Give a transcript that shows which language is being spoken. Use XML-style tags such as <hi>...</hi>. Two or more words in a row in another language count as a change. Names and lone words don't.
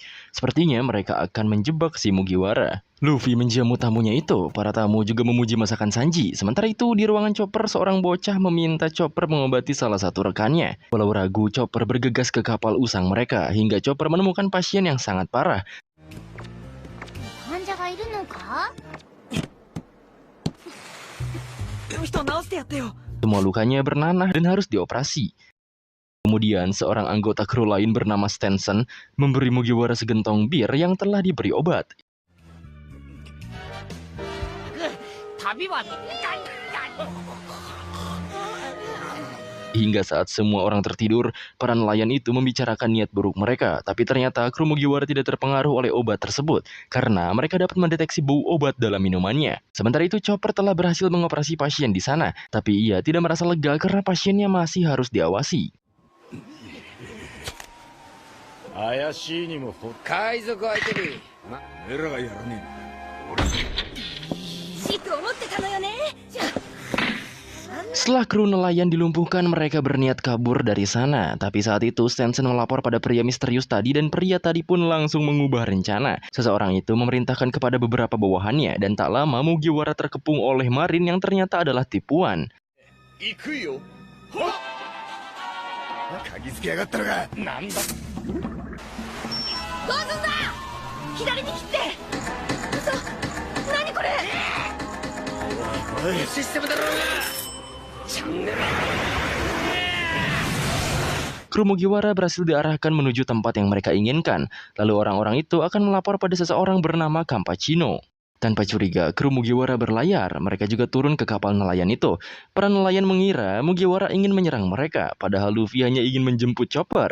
<id>Sepertinya mereka akan menjebak si Mugiwara. Luffy menjamu tamunya itu. Para tamu juga memuji masakan Sanji. Sementara itu di ruangan Chopper, seorang bocah meminta Chopper mengobati salah satu rekannya. Walau ragu, Chopper bergegas ke kapal usang mereka hingga Chopper menemukan pasien yang sangat parah.</id> <ja>患者がいるのか？</ja> <id>Semua lukanya bernanah dan harus dioperasi. Kemudian seorang anggota kru lain bernama Stenson memberi Mugiwara segentong bir yang telah diberi obat. Hingga saat semua orang tertidur, para nelayan itu membicarakan niat buruk mereka. Tapi ternyata kru Mugiwara tidak terpengaruh oleh obat tersebut, karena mereka dapat mendeteksi bau obat dalam minumannya. Sementara itu Chopper telah berhasil mengoperasi pasien di sana, tapi ia tidak merasa lega karena pasiennya masih harus diawasi.</id> <ja>怪しいにも海賊相手に俺らがやらねいいと思ってたのよね。じゃあ</ja> <id>Setelah kru nelayan dilumpuhkan, mereka berniat kabur dari sana. Tapi saat itu Stenson melapor pada pria misterius tadi dan pria tadi pun langsung mengubah rencana. Seseorang itu memerintahkan kepada beberapa bawahannya dan tak lama Mugiwara terkepung oleh Marin yang ternyata adalah tipuan.</id> <ja>行くよ鍵付けやがったのかなんだどうすんだ。左に切って。嘘。何これ。おいシステムだろうが</ja> <id>Kru Mugiwara berhasil diarahkan menuju tempat yang mereka inginkan. Lalu orang-orang itu akan melapor pada seseorang bernama Campacino. Tanpa curiga, kru Mugiwara berlayar. Mereka juga turun ke kapal nelayan itu. Para nelayan mengira Mugiwara ingin menyerang mereka, padahal Luffy hanya ingin menjemput Chopper.</id>